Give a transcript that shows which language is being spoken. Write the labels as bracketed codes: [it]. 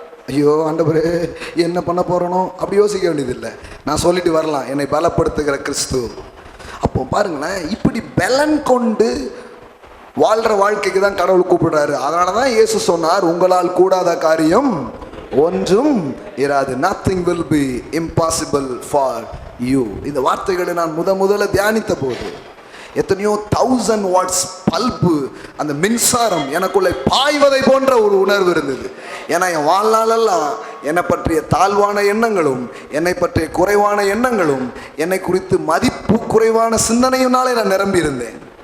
[ta] ஐயோ ஆண்டவரே என்ன பண்ண போறனோ அப்படி யோசிக்க வேண்டியதில்லை. நான் சொல்லிட்டு வரலாம், என்னை பலப்படுத்துகிற கிறிஸ்து. அப்போ பாருங்களேன், இப்படி பலன் கொண்டு வாழ்கிற வாழ்க்கைக்கு தான் கடவுள் கூப்பிடுறாரு. அதனால தான் இயேசு சொன்னார், உங்களால் கூடாத காரியம் ஒன்றும் இராது. [en] nothing will be impossible for you. [ta] இந்த வார்த்தைகளை நான் முதல்ல தியானித்த போது எத்தனையோ 1000 வாட்ஸ் பல்பு, அந்த மின்சாரம் எனக்குள்ளே பாய்வதை போன்ற ஒரு உணர்வு இருந்தது. ஏன்னா என் வாழ்நாளெல்லாம் என்னை பற்றிய தாழ்வான எண்ணங்களும், என்னை பற்றிய குறைவான எண்ணங்களும், என்னை குறித்து மதிப்பு குறைவான சிந்தனையினாலே நான் நிரம்பி இருந்தேன்.